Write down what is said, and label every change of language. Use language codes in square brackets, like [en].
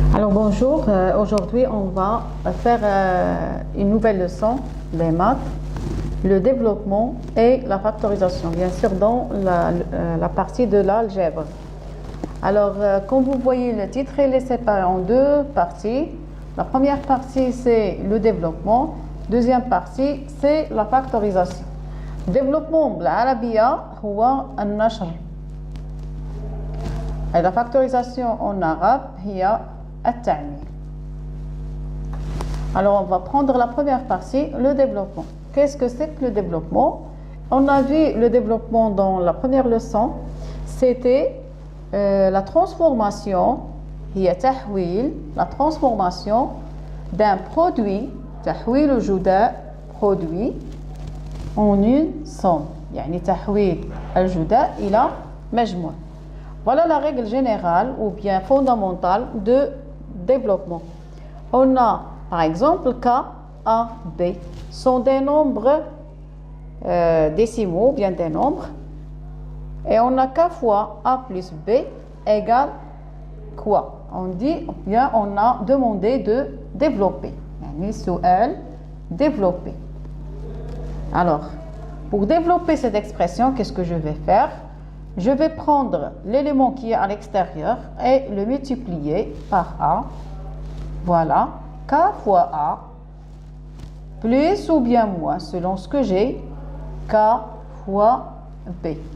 [fr] Bonjour, aujourd'hui on va faire une nouvelle leçon, les maths, le développement et la factorisation, bien sûr dans la partie de l'algèbre. Alors, comme vous voyez, le titre il est séparé en deux parties. La première partie c'est le développement, deuxième partie c'est la factorisation. [ar] Développement بالعربية هو النشر. [fr] Et la factorisation en arabe [ar] هي التعمير. [fr] Alors on va prendre la première partie, le développement. Qu'est-ce que c'est que le développement? On a vu le développement dans la première leçon. C'était la transformation, [ar] هي تحويل, [fr] la transformation d'un produit, [ar] تحويل الجداء, [fr] produit, en une somme. [ar] يعني تحويل الجداء إلى مجموع. [fr] Voilà la règle générale ou bien fondamentale de développement. On a par exemple K, A, B sont des nombres décimaux, bien des nombres. Et on a K fois A plus B égale quoi? On dit, bien on a demandé de développer. [ar] يعني سؤال développer. [fr] Alors, pour développer cette expression, qu'est-ce que je vais faire? Je vais prendre l'élément qui est à l'extérieur et le multiplier par A. Voilà, K fois A, plus ou bien moins, selon ce que j'ai, K fois B.